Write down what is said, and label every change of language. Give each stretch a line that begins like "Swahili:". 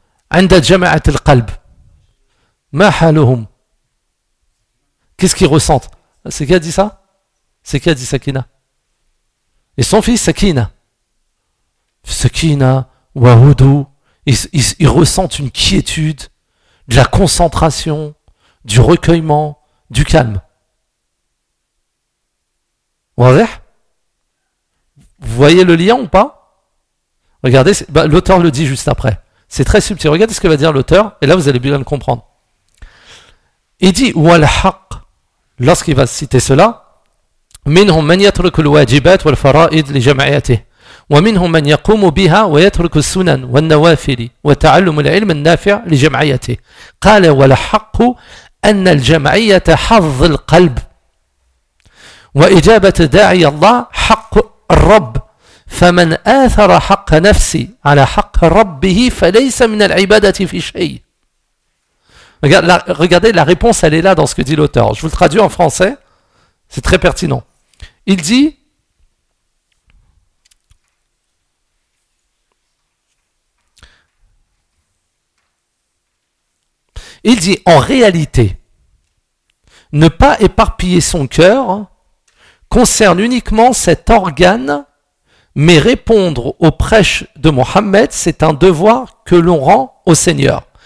Arabic: عند جماعة القلب ما حالهم
French: qu'est-ce qu'ils ressentent? C'est qui a dit Sakina? Et son fils Sakina Wahudu, ils ressentent une quiétude, de la concentration, du recueillement, du calme.
Arabic: واضح؟
French: voyez le lien ou pas? Regardez, l'auteur le dit juste après. C'est très subtil. Regardez ce que va dire l'auteur, et là vous allez bien le comprendre. Il dit
Arabic: والحق,
French: lorsqu'il va citer cela,
Arabic: منهم من يترك الواجبات والفرائض لجمعياته ومنهم من يقوم بها ويترك السنن والنوافل وتعلم العلم النافع لجمعيته قال والحق أن الجمعية حظ القلب وإجابة داعي الله حق الرب فمن آثر حق نفسي على حق ربه فليس من العبادة في شيء.
French: Regardez, la réponse elle est là dans ce que dit l'auteur. Je vous le traduis en français, c'est très pertinent. Il dit, en réalité, ne pas éparpiller son cœur concerne uniquement cet organe, mais répondre aux prêches de Mohammed, c'est un devoir que l'on rend au Seigneur.